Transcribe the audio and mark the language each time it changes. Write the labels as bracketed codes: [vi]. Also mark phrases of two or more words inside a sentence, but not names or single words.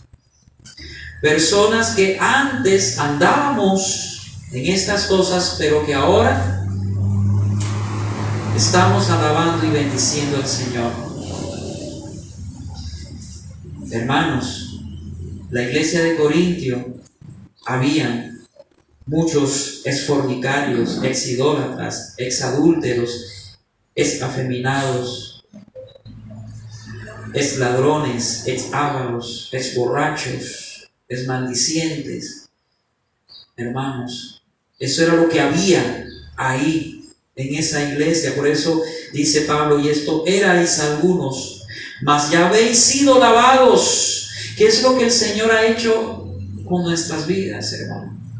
[es] Personas que antes andábamos en estas cosas, pero que ahora estamos alabando y bendiciendo al Señor. Hermanos, la iglesia de Corintio habían muchos exfornicarios, exidólatras, exadúlteros, exafeminados, exladrones, exávaros, exborrachos, exmaldicientes. Hermanos, eso era lo que había ahí en esa iglesia. Por eso dice Pablo: y esto erais algunos, mas ya habéis sido lavados. ¿Qué es lo que el Señor ha hecho con nuestras vidas, hermano?